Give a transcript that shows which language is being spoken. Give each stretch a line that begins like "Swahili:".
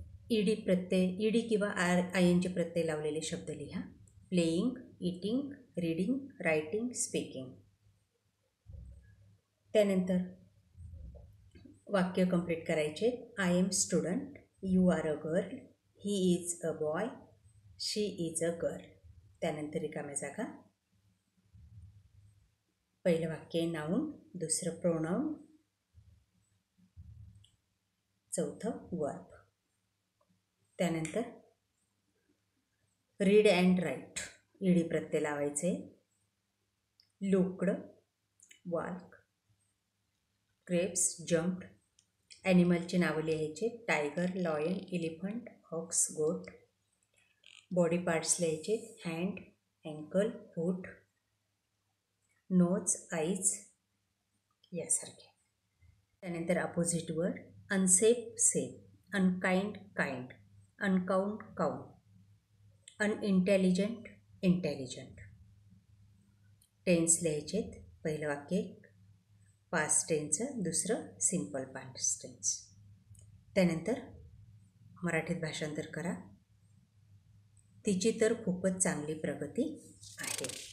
Marathi: ED प्रत्यय, ED किंवा ING प्रत्यय लावलेले शब्द लिहा. Playing,
English: Eating, reading, writing, speaking.
Marathi: त्यानंतर वाक्य कंप्लीट करायचे.
English: I am student, you are a girl, he is a boy, she is a girl.
Marathi: त्यानंतर रिकाम्या जागा. पहिलं वाक्य नाऊन, दुसरं प्रोनाऊन, चौथं वर्ब. त्यानंतर रीड अँड राईट, ईडी प्रत्यय लावायचे.
English: Looked, walk, grapes, jumped.
Marathi: ॲनिमलची नावं लिहायचे.
English: Tiger, lion, elephant, ox, goat.
Marathi: बॉडी पार्ट्स लिहायचे.
English: hand, ankle, foot, nose, eyes
Marathi: यासारखे. त्यानंतर opposite word.
English: Unsafe, safe, unkind, kind, uncount, count, unintelligent, intelligent.
Marathi: Tense लिहायचेत. पहिलं वाक्य पास्ट टेन्सचं, दुसरं सिम्पल पास्ट टेन्स. त्यानंतर मराठीत भाषांतर करा. तिची तर खूपच चांगली प्रगती आहे.